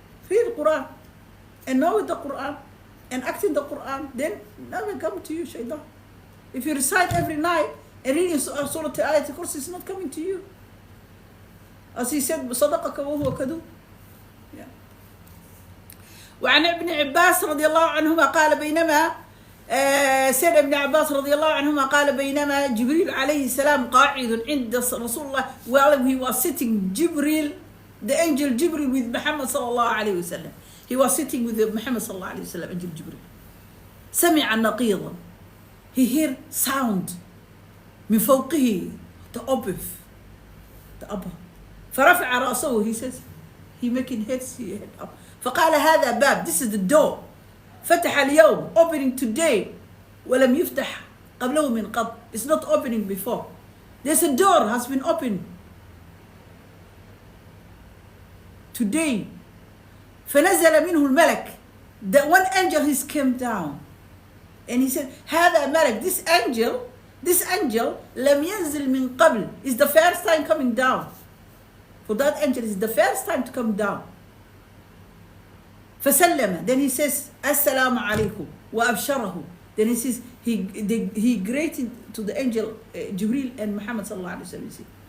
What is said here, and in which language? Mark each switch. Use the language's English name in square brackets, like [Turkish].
[English] Read the Quran, and know the Quran, and act in the Quran. Then never come to you, Shaitan. If you recite every night and reading Surah Ayat al-Kursi, it's not coming to you. As he said, [Arabic] صدقك وهو كذوب. [English] Yeah. [Arabic] وعن ابن عباس رضي الله عنهما قال بينما سيد ابن عباس رضي الله عنهما قال بينما جبريل عليه السلام قاعد عند رسول الله, [English] while he was sitting, Jibril, the angel Jibril with Muhammad [Arabic] صلى الله عليه وسلم, [English] he was sitting with Muhammad [Arabic] صلى الله عليه وسلم, angel Jibril, سمع نقيضا, [English] he heard sound [Arabic] من فوقه, the [English] above, [Arabic] فرفع رأسه, [English] he says, he making head up, [Arabic] فقال هذا باب, [English] this is the door, [Arabic] فتح اليوم, [English] opening today, [Arabic] ولم يفتح قبله من قبل, [English] it's not opening before, there's a door has been opened today. [Arabic] فنزل منه الملك, [English] the one angel has came down, and he said [Arabic] هذا ملك, [English] this angel [Arabic] لم ينزل من قبل, [English] is the first time coming down. For that angel is the first time to come down. فسلم, then he says [Arabic] السلام عليكم وأبشره, [English] then he says he greeted to the angel Jibril and Muhammad صلى الله عليه وسلم.